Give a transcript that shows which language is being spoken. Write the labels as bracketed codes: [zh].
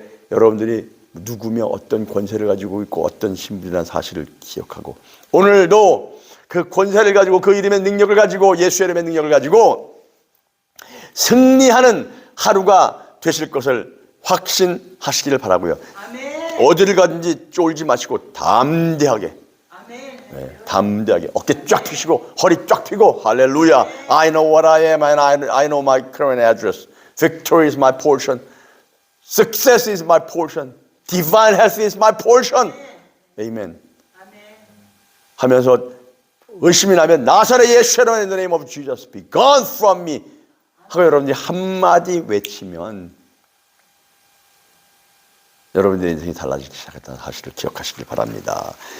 [ko] 여러분들이 누구며 어떤 권세를 가지고 있고 어떤 신분이라는 사실을 기억하고 오늘도 그 권세를 가지고 그 이름의 능력을 가지고 예수의 이름의 능력을 가지고 승리하는 하루가 되실 것을 확신하시기를 바라고요. 아멘. 어디를 가든지 쫄지 마시고 담대하게 네, 담대하게 어깨 쫙 펴시고 허리 쫙 펴고 할렐루야. [en] I know what I am and I know my current address. Victory is my portion. Success is my portion. Divine health is my portion. Amen. [ko] 하면서 의심이 나면 나사렛 예수의 이름으로 [en] in the name of Jesus be gone from me [ko] 하고 여러분들이 한마디 외치면 여러분들의 인생이 달라지기 시작했다는 사실을 기억하시길 바랍니다.